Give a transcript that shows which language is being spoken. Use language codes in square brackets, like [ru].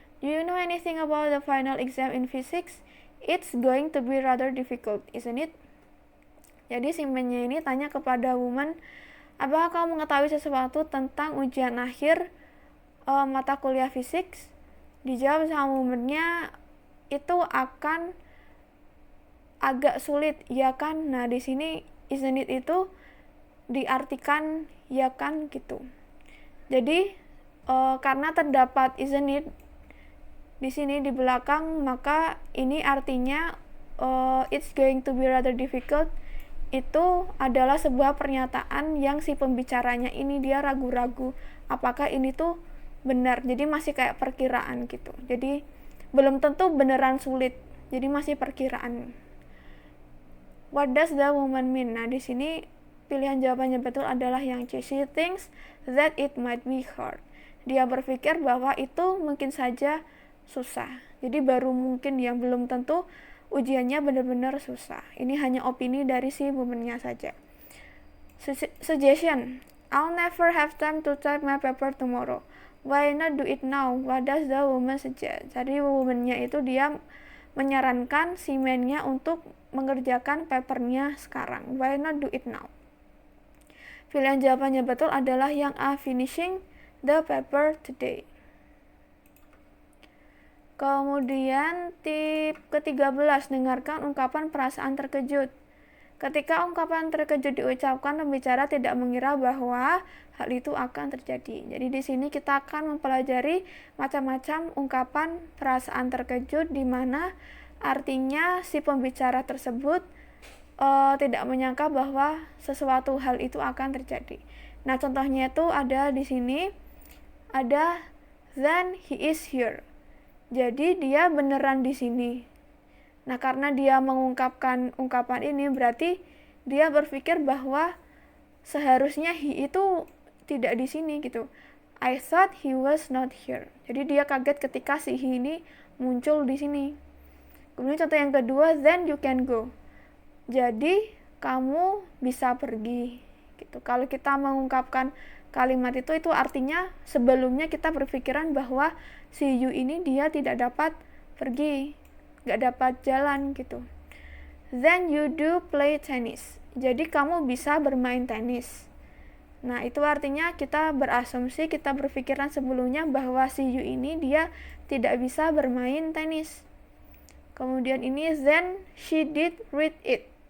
[en] Do you know anything about the final exam in physics? It's going to be rather difficult, isn't it? [id] Jadi si man-nya ini tanya kepada woman, apakah kamu mengetahui sesuatu tentang ujian akhir mata kuliah fisik? Dijawab sama woman-nya, itu akan agak sulit, ya kan? Nah, di sini isn't it itu diartikan ya kan gitu. Jadi karena terdapat isn't it di sini di belakang, maka ini artinya [en] it's going to be rather difficult [id] itu adalah sebuah pernyataan yang si pembicaranya ini dia ragu-ragu apakah ini tuh benar, jadi masih kayak perkiraan gitu, jadi belum tentu beneran sulit, jadi masih perkiraan. [en] What does the woman mean? [id] Nah di sini pilihan jawabannya betul adalah yang C. [en] She thinks that it might be hard. [id] Dia berpikir bahwa itu mungkin saja susah, jadi baru mungkin, yang belum tentu ujiannya benar-benar susah. Ini hanya opini dari si woman-nya saja. [en] Suggestion. I'll never have time to type my paper tomorrow. Why not do it now? What does the woman suggest? [id] Jadi woman-nya itu dia menyarankan si man-nya untuk mengerjakan papernya sekarang. [en] Why not do it now? [id] Pilihan jawabannya betul adalah yang A. [en] Finishing the paper today. [id] Kemudian tip ke-13, dengarkan ungkapan perasaan terkejut. Ketika ungkapan terkejut diucapkan, pembicara tidak mengira bahwa hal itu akan terjadi. Jadi di sini kita akan mempelajari macam-macam ungkapan perasaan terkejut di mana artinya si pembicara tersebut tidak menyangka bahwa sesuatu hal itu akan terjadi. Nah, contohnya itu ada di sini, ada [en] then he is here. [id] Jadi dia beneran di sini. Nah, karena dia mengungkapkan ungkapan ini, berarti dia berpikir bahwa seharusnya he itu tidak di sini gitu. [en] I thought he was not here. [id] Jadi dia kaget ketika si he ini muncul di sini. Kemudian contoh yang kedua, [en] then you can go. [id] Jadi kamu bisa pergi gitu. Kalau kita mengungkapkan kalimat itu artinya sebelumnya kita berpikiran bahwa si you ini dia tidak dapat pergi, nggak dapat jalan gitu. [en] Then you do play tennis. [id] Jadi kamu bisa bermain tenis. Nah itu artinya kita berasumsi, kita berpikiran sebelumnya bahwa si you ini dia tidak bisa bermain tenis. Kemudian ini [en] then she did read it.